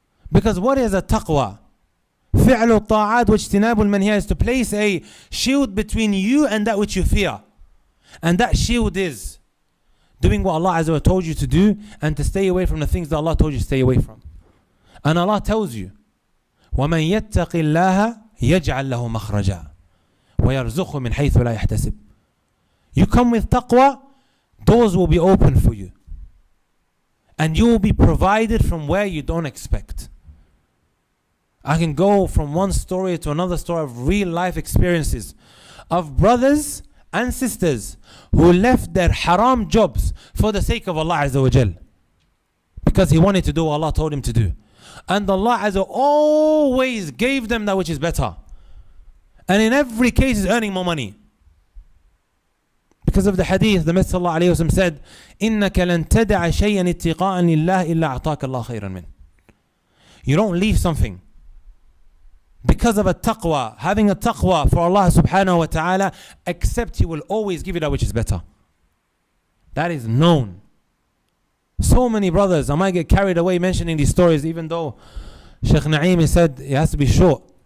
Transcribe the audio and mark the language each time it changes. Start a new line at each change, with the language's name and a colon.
English: Because what is a taqwa?
Arabic: فعل الطاعات واجتناب المنهيات
English: is to place a shield between you and that which you fear. And that shield is doing what Allah Azza wa told you to do and to stay away from the things that Allah told you to stay away from. And Allah tells you,
Arabic: وَمَنْ يَتَّقِ اللَّهَ يَجْعَلْ لَهُ مَخْرَجًا وَيَرْزُقْهُ مِنْ حَيْثُ لَا يَحْتَسِبُ.
English: You come with taqwa, doors will be open for you. And you will be provided from where you don't expect. I can go from one story to another story of real life experiences of brothers and sisters who left their haram jobs for the sake of Allah Azza wa Jal, because he wanted to do what Allah told him to do. And Allah Azza always gave them that which is better. And in every case is earning more money. Because of the hadith, the Messenger ﷺ said,
Arabic: إِنَّكَ لَن تَدَعَ شَيْئًا اتِّقَاءً لِلَّهِ إِلَّا أَعْطَاكَ اللَّهُ خَيْرًا مِنْ.
English: You don't leave something because of a taqwa, having a taqwa for Allah subhanahu wa ta'ala, except He will always give you that which is better. That is known. So many brothers, I might get carried away mentioning these stories, even though Sheikh Naeem said it has to be short.